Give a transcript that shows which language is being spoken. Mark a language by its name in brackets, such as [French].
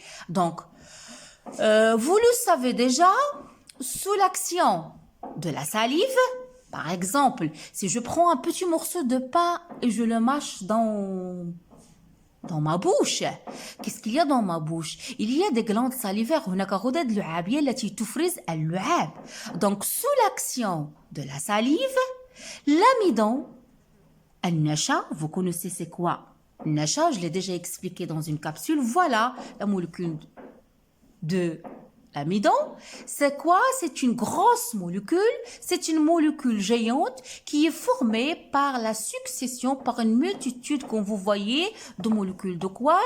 [French] Donc, vous le savez déjà, sous l'action de la salive, par exemple, si je prends un petit morceau de pain et je le mâche dans ma bouche. Qu'est-ce qu'il y a dans ma bouche? Il y a des glandes salivaires. [Arabic] هناك غدد لعابية التي تفرز اللعاب. [French] Donc, sous l'action de la salive, l'amidon, النشا, vous connaissez c'est quoi? النشا, je l'ai déjà expliqué dans une capsule. Voilà la molécule de l'amidon. C'est quoi? C'est une grosse molécule. C'est une molécule géante qui est formée par la succession, par une multitude, comme vous voyez, de molécules de quoi?